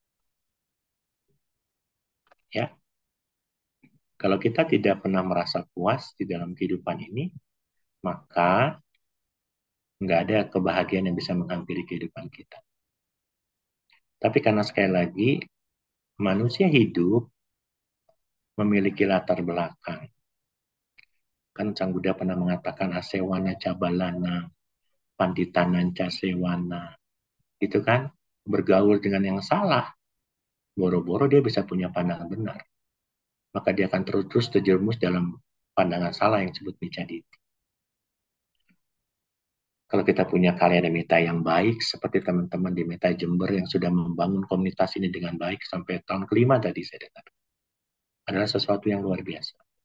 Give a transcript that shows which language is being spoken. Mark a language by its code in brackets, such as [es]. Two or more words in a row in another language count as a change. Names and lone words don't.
[id] Ya, kalau kita tidak pernah merasa puas di dalam kehidupan ini, maka nggak ada kebahagiaan yang bisa menghampiri kehidupan kita. Tapi karena sekali lagi, manusia hidup memiliki latar belakang. Kan Sang Buddha pernah mengatakan [pi] asewana cabalana, panditanan casewana. [id] Itu kan bergaul dengan yang salah. Boro-boro dia bisa punya pandangan benar. Maka dia akan terus terjerumus dalam pandangan salah yang disebut micaditi. Kalau kita punya karya meta yang baik, seperti teman-teman di Meta Jember yang sudah membangun komunitas ini dengan baik sampai tahun kelima tadi saya dengar, adalah sesuatu yang luar biasa.